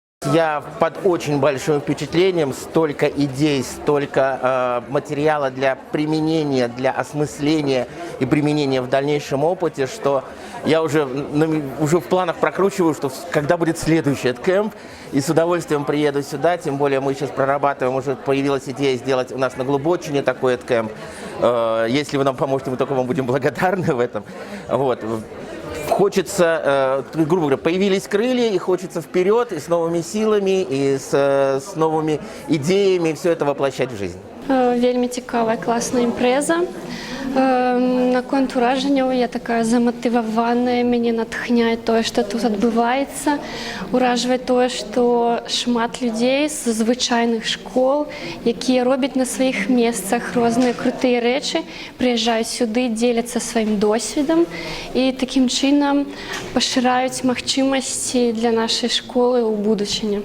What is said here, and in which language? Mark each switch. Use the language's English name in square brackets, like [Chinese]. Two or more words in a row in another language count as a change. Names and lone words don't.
[Russian] я под очень большим впечатлением, столько идей, столько материала для применения, для осмысления и применения в дальнейшем опыте, что я уже в планах прокручиваю, что когда будет следующий EdCamp, и с удовольствием приеду сюда, тем более мы сейчас прорабатываем, уже появилась идея сделать у нас на Глубочине такой EdCamp. Если вы нам поможете, мы только вам будем благодарны в этом. Вот. Хочется, грубо говоря, появились крылья, и хочется вперед, и с новыми силами, и с новыми идеями все это воплощать в жизнь. [Belarusian] Вельми цікава, класна імпреза. Наконт ураженняў я такая заматываваная, мяне натхняе тое, што тут адбываецца. Уражвае тое, што шмат людзей з звычайных школ, якія робяць на сваіх месцах розныя крутыя рэчы, прыязджаюць сюды, дзеляцца сваім досведам і такім чынам пашыраюць магчымасці для нашай школы ў будучыні.